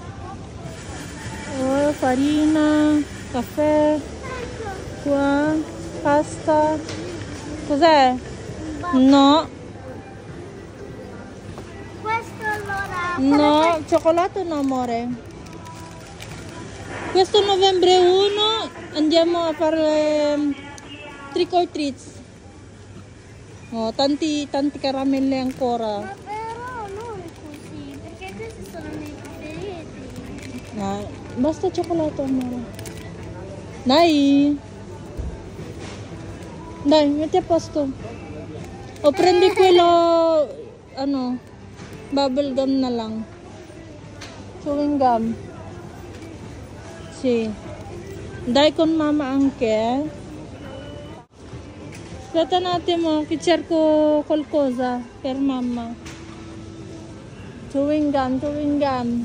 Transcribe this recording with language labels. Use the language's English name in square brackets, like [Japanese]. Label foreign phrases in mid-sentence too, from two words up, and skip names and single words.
[Italian] Oh, farina, caffè, qua, pasta, Cos'è? No. Questo allora. No, cioccolato no, amore. Questo novembre 1 andiamo a fare [English] trick or treats. [Italian] Oh, tanti caramelle ancora. Ma però non così, perché questi sono i miei preferiti. No, basta cioccolato, amore. Dai. Dai, metti a posto. O prendi quello, [Filipino] ano, [English] bubble gum [Filipino] na lang. [English] Chewing gum. Sì. [Italian] Dai con mama anche. Aspetta un attimo che cerco qualcosa per mamma. [English] Chewing gum, chewing gum.